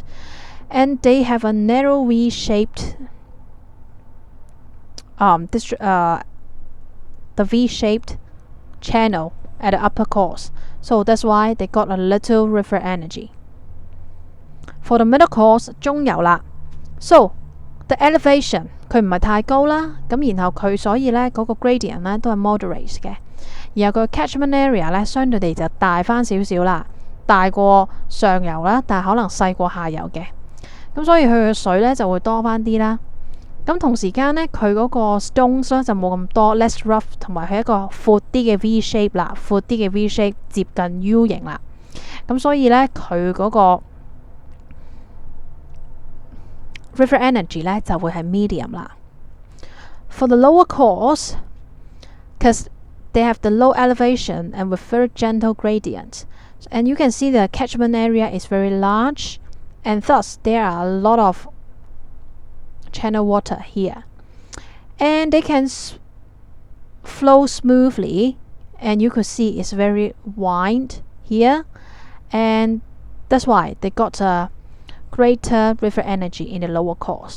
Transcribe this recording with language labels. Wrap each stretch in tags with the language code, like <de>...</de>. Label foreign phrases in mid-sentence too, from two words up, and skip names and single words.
<en>And they have a narrow V-shaped the V-shaped channel at the upper course, so that's why they got a little river energy. For the middle course</en> <yue>中游啦，</yue> <en>so the elevation</en> <yue>佢唔係太高啦，咁然後佢所以呢嗰個 gradient 呢都係 moderate 嘅，然後佢</yue> <en>catchment area</en> <yue>呢相對地就大翻少少啦，大過上游啦，但係可能細過下游嘅，咁所以佢嘅水呢就會多翻啲啦。咁同時間呢，佢嗰個 stones 咧就冇咁多</yue> <en>less rough，</en> <yue>同埋佢一個闊啲嘅</yue> <en>V shape</en> <yue>啦，闊啲嘅</yue> <en>V shape</en> <yue>接近 U 型啦。咁所以呢，佢嗰個</yue> <en>river energy</en> <yue>呢就會係 medium 啦。</yue> <en>For the lower course, because they have the low elevation and with very gentle gradient, and you can see the catchment area is very large, and thus there are a lot of channel water here, and they can flow smoothly, and you could see it's very wide here, and that's why they got a greater river energy in the lower course.</en>